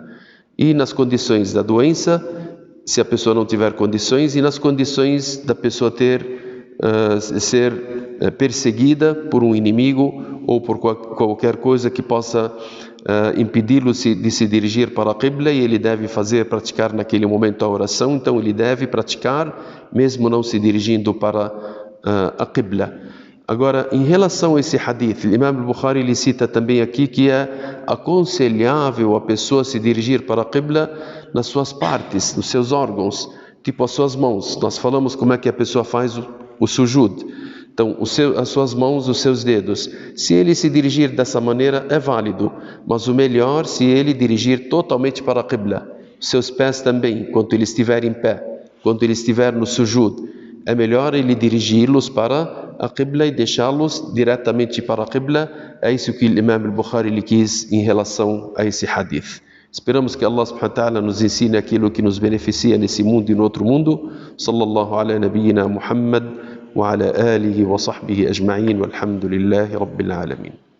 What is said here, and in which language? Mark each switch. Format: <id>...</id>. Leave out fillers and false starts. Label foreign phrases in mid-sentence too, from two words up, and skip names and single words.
<pt>E nas condições da doença, se a pessoa não tiver condições, e nas condições da pessoa ser perseguida por um inimigo ou por qualquer coisa que possa impedi-lo de se dirigir para a Qibla, e ele deve praticar naquele momento a oração. Então ele deve praticar mesmo não se dirigindo para a Qibla. Agora, em relação a esse hadith, o Imam al-Bukhari ele cita também aqui que é aconselhável a pessoa se dirigir para a Qibla nas suas partes, nos seus órgãos, tipo as suas mãos. Nós falamos como é que a pessoa faz o sujud. Então, as suas mãos, os seus dedos. Se ele se dirigir dessa maneira, é válido. Mas o melhor, se ele dirigir totalmente para a Qibla. Os seus pés também, quando ele estiver em pé, quando ele estiver no sujud. É melhor ele dirigi-los para a Qibla e deixá-los diretamente para a Qibla. É isso que o Imam al-Bukhari lhe quis em relação a esse hadith. Esperamos que</pt> <ar>الله سبحانه وتعالى</ar> <pt>nos ensine aquilo que nos beneficia nesse mundo e no outro mundo.</pt> <ar>صلى الله على نبينا محمد وعلى آله وصحبه أجمعين والحمد لله رب العالمين.</ar>